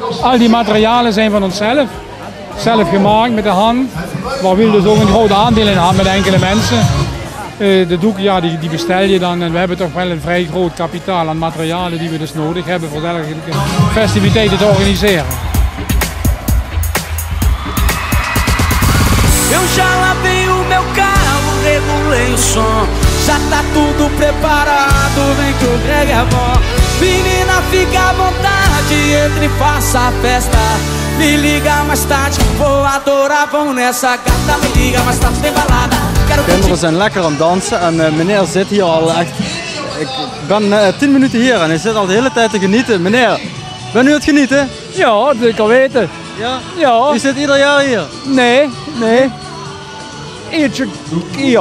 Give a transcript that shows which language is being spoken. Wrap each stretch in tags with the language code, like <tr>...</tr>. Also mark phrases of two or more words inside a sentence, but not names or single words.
<nl>Al die materialen zijn van onszelf. Zelf gemaakt met de hand. Waar we dus ook een groot aandeel in hebben met enkele mensen. De doeken ja, die bestel je dan en we hebben toch wel een vrij groot kapitaal aan materialen die we dus nodig hebben voor dergelijke festiviteiten te organiseren.</nl> <pt>Eu já lavei o meu carro, regulei o som. Já tá tudo preparado, vem que o Greg é bom. Menina, fica à vontade, entre e faça a festa. Me liga mais tarde, vou adorar, vão nessa gata. Me liga mais tarde, tem balada.</pt> <nl>Kinderen zijn lekker aan het dansen en meneer zit hier al echt... Ik ben 10 minuten hier en hij zit al de hele tijd te genieten. Meneer, ben u het genieten? Ja, dat ik al weten. Ja? Ja. U zit ieder jaar hier? Nee. Eentje hier.</nl>